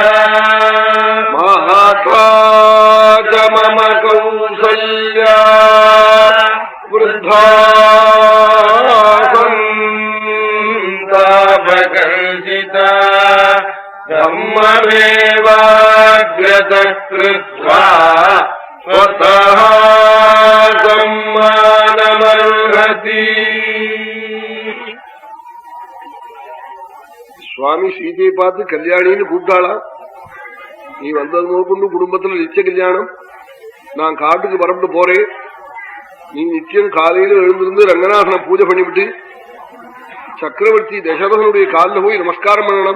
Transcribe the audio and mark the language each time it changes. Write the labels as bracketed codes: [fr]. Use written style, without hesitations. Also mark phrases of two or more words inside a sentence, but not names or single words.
[sa] महात्मा च मम कौसल्या वृद्धा सन्तापकर्षिता धम्ममेवाग्रतः कृत्वा स्वतः सम्मानमर्हति. [ta] சுவாமி சீதையை பார்த்து கல்யாணின்னு கூப்பிட்டாளா? நீ வந்தது நோக்குண்டு குடும்பத்துல நிச்சய கல்யாணம், நான் காட்டுக்கு பரப்பிட்டு போறேன். நீ நித்தியம் காலையில எழுந்திருந்து ரங்கநாதனை பூஜை பண்ணிவிட்டு சக்கரவர்த்தி தசரதனுடைய காலில் போய் நமஸ்காரம் பண்ணணும்.